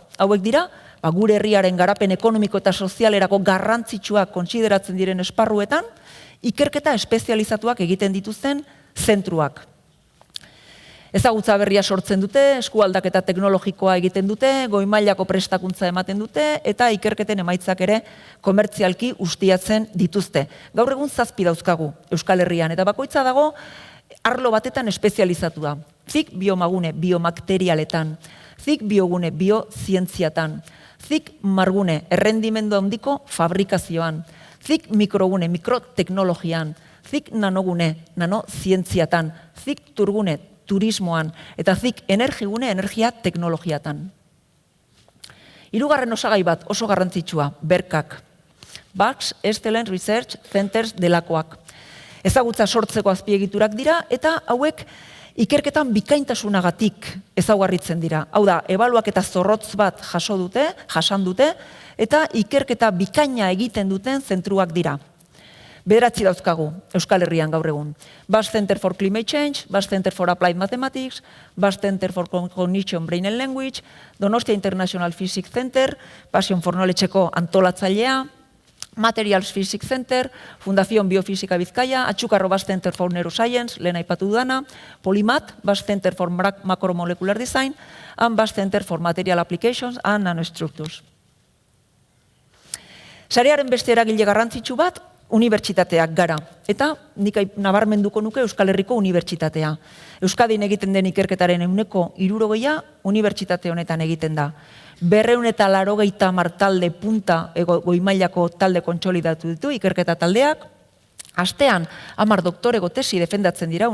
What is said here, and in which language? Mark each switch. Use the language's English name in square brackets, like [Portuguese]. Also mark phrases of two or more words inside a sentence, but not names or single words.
[Basque] Hauek dira, gure herriaren garapen ekonomiko eta sozialerako garrantzitsuak kontsideratzen diren esparruetan, ikerketa espezializatuak egiten dituzten zentruak. Ezagutza berria sortzen dute, eskualdaketa teknologikoa egiten dute, goi mailako prestakuntza ematen dute, eta ikerketen emaitzak ere komertzialki ustiatzen dituzte. Gaur egun 7 dauzkagu Euskal Herrian, eta bakoitza dago arlo batetan espezializatua. Zik biomagune biomaterialetan, zik biogune biozientziatan, zik margune errendimendu handiko fabrikazioan, zik mikrogune mikroteknologian, zik nanogune nanozientziatan, zik turgune turismoan, eta zik energigune energia teknologiatan. Hirugarren osagai bat oso garrantzitsua, berkak. Bucks Excellent Research Centers delakoak. Ezagutza sortzeko azpiegiturak dira, eta hauek ikerketan bikaintasunagatik ezaugarritzen dira. Hau da, ebaluaketa zorrotz bat jasan dute, eta ikerketa bikaina egiten duten zentruak dira. 9 dauzkagu Euskal Herrian gaur egun. Bucks Center for Climate Change, Bucks Center for Applied Mathematics, Bucks Center for Cognition, Brain and Language, Donostia International Physics Center, Passion for Knowledge-eko antolatzailea, Materials Physics Center, Fundación Biofísica Bizkaia, Atxukarro Bucks Center for Neuroscience, lehen aipatu dudana, Polymath, Bucks Center for Macromolecular Design, and Bucks Center for Material Applications and Nanostructures. Sarearen beste eragile garrantzitsu bat, unibertsitateak gara, eta nik nabarmenduko nuke Euskal Herriko unibertsitatea. Euskadin egiten den ikerketaren 60% unibertsitate honetan egiten da. 280 talde punta goi-mailako talde kontsolidatu ditu ikerketa taldeak, astean 10 doktorego tesi defendatzen dira